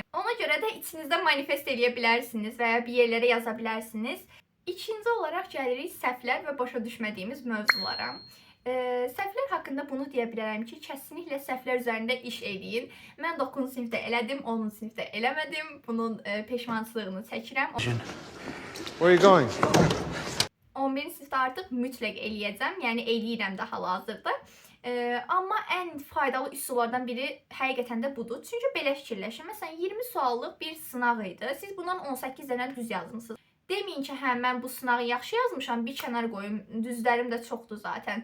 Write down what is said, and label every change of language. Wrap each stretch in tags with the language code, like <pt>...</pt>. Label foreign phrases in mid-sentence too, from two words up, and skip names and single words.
<az>Ona görə də içinizdə manifest eləyə bilərsiniz və ya bir yerlərə yaza bilərsiniz. İkinci olaraq gəlirik səhvlər və başa düşmədiyimiz mövzulara. Səhvlər haqqında bunu deyə bilərəm ki, kəsinliklə səhvlər üzərində iş eləyin. Mən 9-cu sinifdə elədim, 10-cu sinifdə eləmədim. Bunun peşmançılığını çəkirəm.</az> <en>Where are you going?</en> <az>11-ci sinifdə artıq mütləq eləyəcəm. Yəni eləyirəm də hal-hazırda. Amma ən faydalı üsullardan biri həqiqətən də budur. Çünki belə fikirləşin. Məsələn, 20 suallıq bir sınaq idi. Siz bundan 18 dənə düz yazmısınız. Deməyin ki, hə, mən bu sınağı yaxşı yazmışam, bir kənar qoyum, düzlərim də çoxdur zaten.</az>